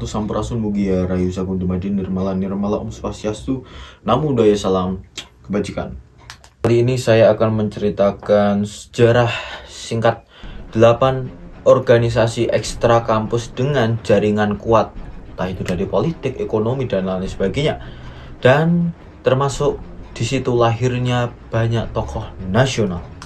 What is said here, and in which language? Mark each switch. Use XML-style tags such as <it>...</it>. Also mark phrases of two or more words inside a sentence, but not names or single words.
<ban>Sampurasun mugia rayu sagung dumadin nirmala nirmala om swastiastu.</ban> <pi>Namo buddhaya,</pi> <id>salam kebajikan. Kali ini saya akan menceritakan sejarah singkat 8 organisasi ekstra kampus dengan jaringan kuat, entah itu dari politik, ekonomi, dan lain sebagainya. Dan termasuk di situ lahirnya banyak tokoh nasional.</id>